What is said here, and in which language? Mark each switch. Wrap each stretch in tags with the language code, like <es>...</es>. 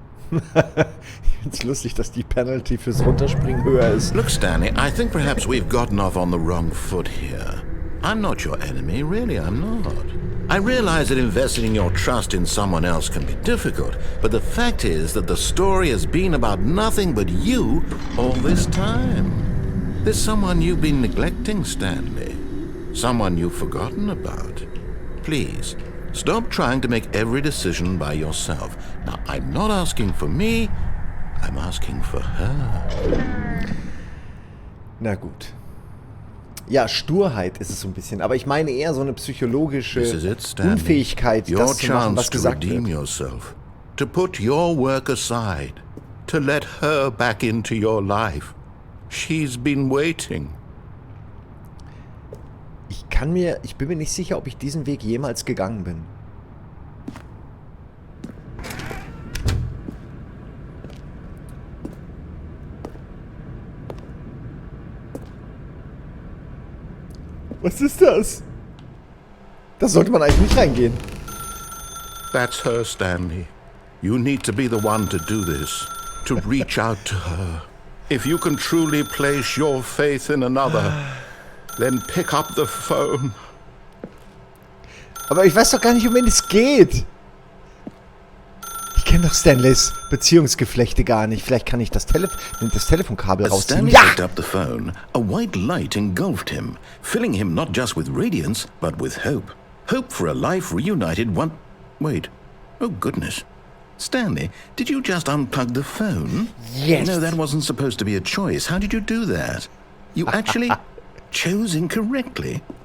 <de>Ich find's lustig, dass die Penalty fürs Runterspringen höher ist.</de> <en>Look, Stanley, I think perhaps we've gotten off on the wrong foot here. I'm not your enemy, really, I'm not. I realize that investing your trust in someone else can be difficult, but the fact is that the story has been about nothing but you all this time. There's someone you've been neglecting, Stanley. Someone you've forgotten about. Please, Stop trying to make every decision by yourself. Now, I'm not asking for me, I'm asking for her.</en> <de>Na gut. Ja, Sturheit ist es so ein bisschen, aber ich meine eher so eine psychologische Unfähigkeit, das zu machen, was gesagt wird.</de> <en>Yourself, to put your work aside, to let her back into your life. She's been waiting.</en> <de>Ich bin mir nicht sicher, ob ich diesen Weg jemals gegangen bin. Was ist das? Da sollte man eigentlich nicht reingehen.</de> <en>That's her, Stanley. You need to be the one to do this, to reach out to her. If you can truly place your faith in another, then pick up the phone.</en> <de>Aber ich weiß doch gar nicht, um wen es geht. Ich kenne doch Stanleys Beziehungsgeflechte gar nicht. Vielleicht kann ich das Telefonkabel rausziehen.</de> <en>Stanley picked up the phone. A white light engulfed him, filling him not just with radiance, but with hope. Hope for a life reunited one... Wait. Oh, goodness. Stanley, did you just unplug the phone? Yes. No, that wasn't supposed to be a choice. How did you do that? You actually chose incorrectly.</en>